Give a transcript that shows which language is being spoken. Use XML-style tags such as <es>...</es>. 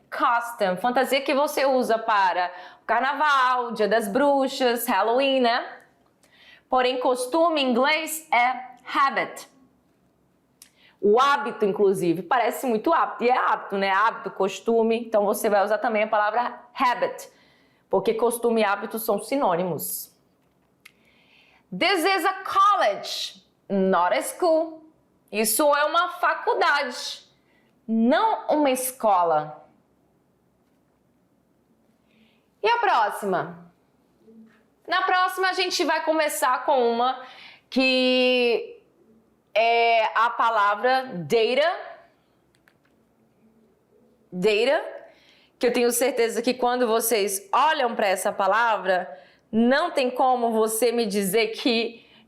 <pt>Custom, fantasia que você usa para o carnaval, dia das bruxas, Halloween, né? Porém, costume em inglês é habit. O hábito, inclusive, parece muito hábito. E é hábito, né? Hábito, costume. Então, você vai usar também a palavra habit. Porque costume e hábito são sinônimos.</pt> <en>This is a college, not a school.</en> <pt>Isso é uma faculdade, não uma escola. E a próxima? Na próxima, a gente vai começar com uma que é a palavra data, que eu tenho certeza que quando vocês olham para essa palavra, não tem como você me dizer que</pt>